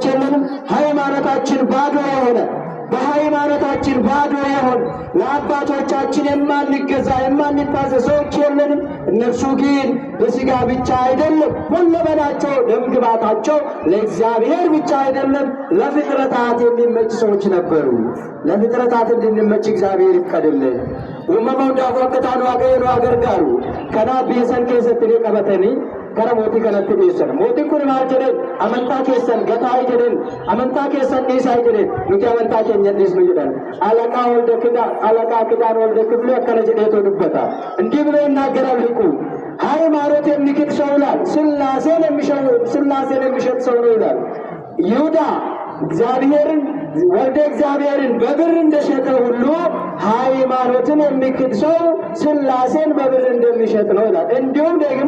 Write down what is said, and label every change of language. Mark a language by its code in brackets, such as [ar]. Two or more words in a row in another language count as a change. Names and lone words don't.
[am] የለንም። ሃይማኖታችን ባዶ የሆነ በሃይማኖታችን ባዶ የሆን ለአባቶቻችን የማንገዛ የማንታዘዝ ሰዎች የለንም። እነርሱ ግን በሥጋ ብቻ አይደለም ሁለመናቸው ደምግባታቸው ለእግዚአብሔር ብቻ አይደለም ለፍጥረታት የሚመች ሰዎች ነበሩ። ለፍጥረታት እንድንመች እግዚአብሔር ይፍቀድልን። [om] uumamaa hundaaf akka taanu waaqayyo nu gargaaru. Kanaaf biyya san keessatti ni qabatanii gara mootii kanatti dhiyeessan. Mootiin kun maal jedheen? Amantaa keessan gataa jedheen, amantaa keessan dhiisaa jedheen, nuti amantaa keenya dhiisnu jedhan. Alaqaa kidaan walda kiflee akkana jedheetoo dubbata. [am] እንዲህ ብሎ ይናገራል ሊቁ። ሃይማኖት የሚክድ ሰው ይላል ሥላሴን የሚሸጥ ሰው ነው ይላል። ይሁዳ እግዚአብሔርን ወልደ እግዚአብሔርን በብር እንደሸጠ ሁሉ ሃይማኖትን የሚክድ ሰው ሥላሴን በብር እንደሚሸጥ ነው ይላል። እንዲሁም ደግሞ